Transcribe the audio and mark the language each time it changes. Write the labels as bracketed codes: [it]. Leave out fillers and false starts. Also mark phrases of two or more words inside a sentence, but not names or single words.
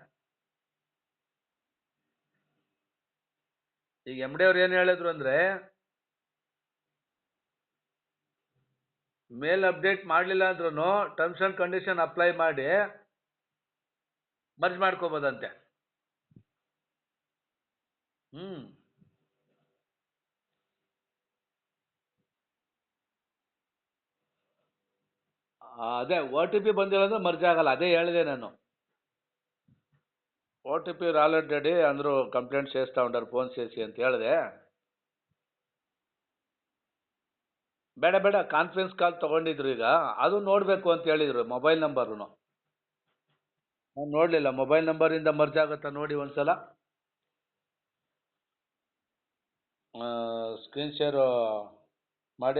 [kn] ಈಗ ಎಮ್ ಡಿ ಅವ್ರು ಏನು ಹೇಳಿದ್ರು ಅಂದರೆ, [en] mail update [kn] ಮಾಡಲಿಲ್ಲ ಅಂದ್ರೂ [en] terms and condition apply [kn] ಮಾಡಿ ಮರ್ಜ್ ಮಾಡ್ಕೋಬೋದಂತೆ. ಅದೇ ಓ ಟಿ ಪಿ ಬಂದಿಲ್ಲ ಅಂದ್ರೆ ಮರ್ಜ್ ಆಗಲ್ಲ. ಅದೇ ಹೇಳಿದೆ ನಾನು. [te] ఓ టీ పీ రాలేదు డాడీ, అందరూ కంప్లైంట్ చేస్తూ ఉంటారు ఫోన్ చేసి [kn] ಅಂತ ಹೇಳಿದೆ. ಬೇಡ [en] conference call [kn] ತೊಗೊಂಡಿದ್ರು ಈಗ, ಅದು ನೋಡಬೇಕು ಅಂತ ಹೇಳಿದರು. [en] mobile number [kn] ನಾನು ನೋಡಲಿಲ್ಲ. ಮೊಬೈಲ್ ನಂಬರಿಂದ ಮರ್ಜ್ ಆಗುತ್ತಾ ನೋಡಿ ಒಂದ್ಸಲ. [en] screen share [kn] ಮಾಡಿ.